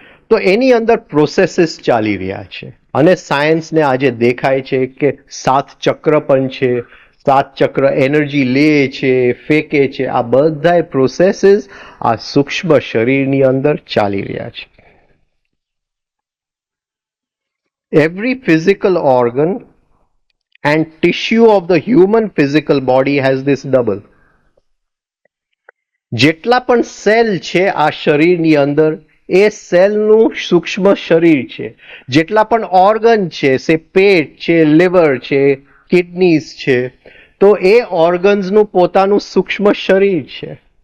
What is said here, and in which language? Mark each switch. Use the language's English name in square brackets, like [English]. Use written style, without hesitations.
[Gujarati] તો એની અંદર પ્રોસેસીસ ચાલી રહ્યા છે અને સાયન્સને આજે દેખાય છે કે 7 ચક્ર પણ છે. 7 ચક્ર એનર્જી લે છે, ફેંકે છે. આ બધા પ્રોસેસીસ આ સૂક્ષ્મ શરીરની અંદર ચાલી રહ્યા છે. [English] Every physical organ and tissue of the human physical body has this double. [Gujarati] જેટલા પણ સેલ છે આ શરીરની અંદર એ સેલનું સૂક્ષ્મ શરીર છે. જેટલા પણ ઓર્ગન છે, સે પેટ છે, લીવર છે, કિડનીઝ છે, તો એ ઓર્ગન્સનું પોતાનું સૂક્ષ્મ શરીર છે.